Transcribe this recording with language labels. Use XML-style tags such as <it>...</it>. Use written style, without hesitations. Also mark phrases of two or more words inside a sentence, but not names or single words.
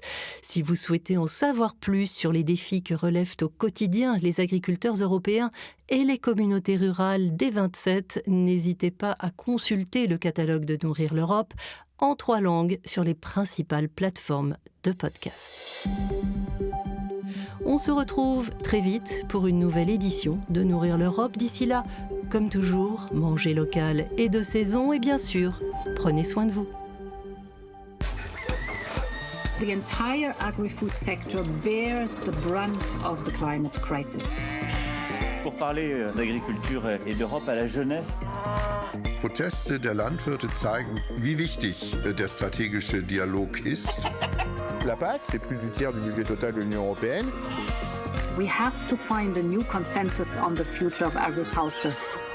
<fr>Si vous souhaitez en savoir plus sur les défis que relèvent au quotidien les agriculteurs européens et les communautés rurales des 27, n'hésitez pas à consulter le catalogue de Nourrir l'Europe en 3 langues sur les principales plateformes de podcast. On se retrouve très vite pour une nouvelle édition de Nourrir l'Europe. D'ici là, comme toujours, mangez local et de saison et bien sûr, prenez soin de vous.</fr> <en>The entire agri-food sector bears the brunt of the climate crisis.</en> <fr>Pour parler d'agriculture et d'Europe à la jeunesse,</fr> <de>Proteste der Landwirte zeigen, wie wichtig der strategische Dialog ist.</de> <fr>La PAC, c'est plus du tiers du budget total de l'Union européenne.</fr> <en>We have to find a new consensus on the future of agriculture.</en>